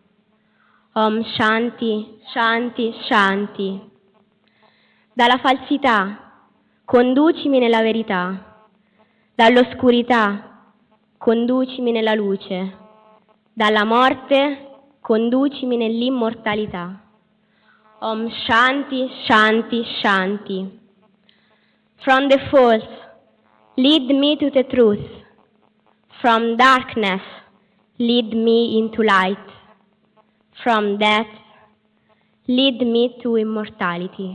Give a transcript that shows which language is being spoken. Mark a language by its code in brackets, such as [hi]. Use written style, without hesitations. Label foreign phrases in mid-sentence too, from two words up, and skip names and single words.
[sa] Om Shanti, Shanti, Shanti. [it] Dalla falsità conducimi nella verità, dall'oscurità conducimi nella luce, dalla morte conducimi nell'immortalità. [sa] Om Shanti, Shanti, Shanti. [en] From the false, lead me to the truth. From darkness, lead me into light. From death, lead me to immortality.